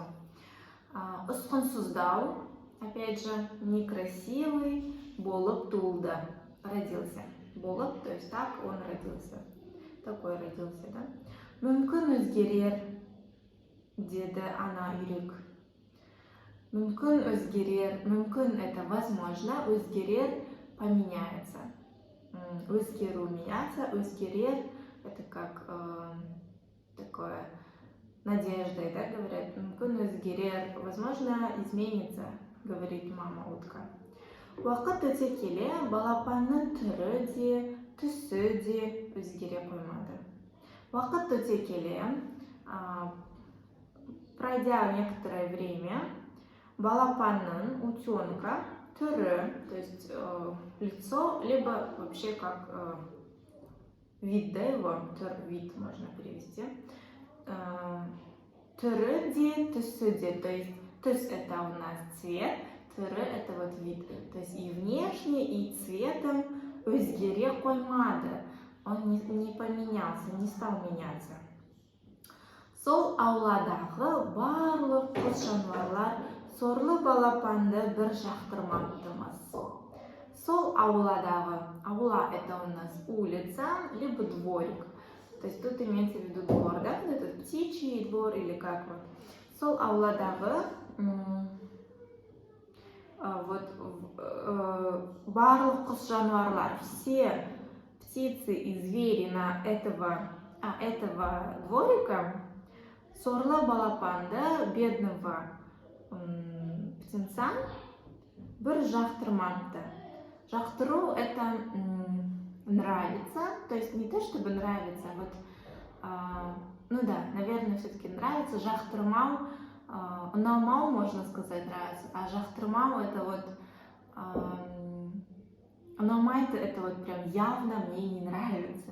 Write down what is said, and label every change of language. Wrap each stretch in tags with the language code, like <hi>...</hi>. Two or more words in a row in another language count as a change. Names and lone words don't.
<ru>Ұсқынсыздау, опять же, некрасивый,</ru> <kk>болып туылды, родился. Болып,</kk> <ru>то есть так он родился. Такой родился, да?</ru> <kk>Мүмкін өзгерер, деді ана үйрек. Мүмкін өзгерер, мүмкін</kk> <ru>это возможно,</ru> <kk>өзгерер поменяется.</kk> <ru>Өзгеру меняться, өзгерер это как такое надеждой, да, говорят.</ru> <kk>Мүмкін өзгерер,</kk> <ru>возможно, изменится, говорит мама утка.</ru> <kk>Уақыт өте келе балапанның түрі де, түсі де өзгере қоймады. Уақыт өте келе,</kk> <ru>пройдя некоторое время, балапанның утенка түрі, то есть лицо, либо вообще как вид, да, его, вид можно перевести.</ru> <kk>Түрі де, түсі де,</kk> <ru>то есть түс это у нас цвет, түрі это вот вид, то есть и внешне, и цветом</ru> <kk>өзгере қоймады,</kk> <ru>он не поменялся, не стал меняться.</ru> <kk>Сол ауладағы барлық құс жануарлар сорлы балапанды бір жақтырмапты-мыс. Сол ауладағы,</kk> <ru>аула это у нас улица, либо дворик. То есть тут имеется в виду двор, да, вот этот птичий двор или как вот.</ru> <kk>Сол ауладағы барлық құс жануарлар,</kk> <ru>все птицы и звери на этого дворика,</ru> <kk>сорлы балапанды,</kk> <ru>бедного птенца,</ru> <kk>бір жақтырмапты.</kk> <ru>Жақтыру это нравится, то есть не то чтобы нравится, вот, ну да, наверное, все-таки нравится.</ru> <kk>Жақтырмау, ұнамау,</kk> <ru>можно сказать, нравится, а жақтырмау это вот, ұнамайды, это вот прям явно мне не нравится.</ru>